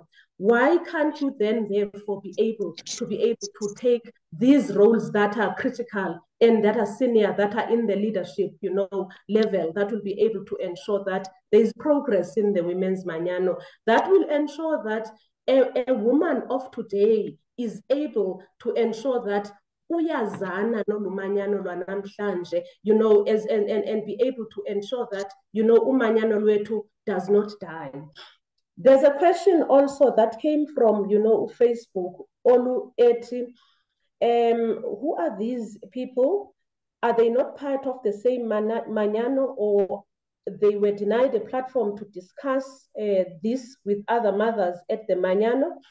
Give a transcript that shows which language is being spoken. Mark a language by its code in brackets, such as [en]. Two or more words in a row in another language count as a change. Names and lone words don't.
[en] Why can't you then therefore be able to take these roles that are critical and that are senior, that are in the leadership, level, that will be able to ensure that there is progress in the women's Manyano, that will ensure that a woman of today is able to ensure that [xh] uyazana nolumanyano lwanamhlanje, [en] and be able to ensure that, [xh] umanyano lwethu [en] does not die. There's a question also that came from, Facebook, Olu Eti. Who are these people? Are they not part of the same Manyano, or they were denied a platform to discuss this with other mothers at the Manyano?